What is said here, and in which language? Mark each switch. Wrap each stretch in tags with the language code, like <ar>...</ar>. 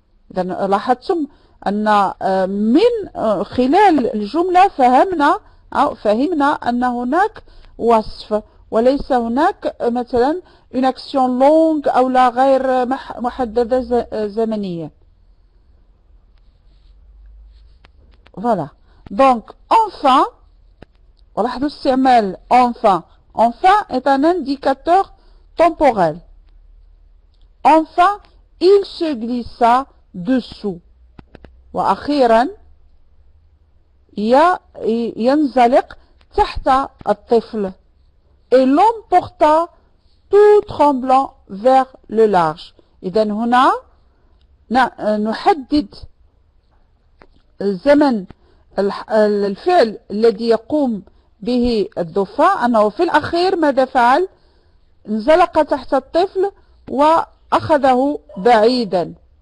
<ar>إذا لاحظتم أن من خلال الجملة فهمنا أن هناك وصف وليس هناك مثلا</ar> <fr>une action longue</fr> <ar>أو لا غير محددة زمنيا.</ar> <fr>Voilà. Donc, enfin,</fr> <ar>ولاحظوا استعمال</ar> <fr>enfin. Enfin est un indicateur temporel. Enfin, il se glissa dessous.</fr> <ar>وأخيرا ينزلق تحت الطفل.</ar> <fr>Et l'emporta tout tremblant vers le large.</fr> <ar>إذا هنا نحدد زمن الفعل الذي يقوم به الدوفان، أنه في الأخير ماذا فعل؟ انزلق تحت الطفل وأخذه بعيدا.</ar>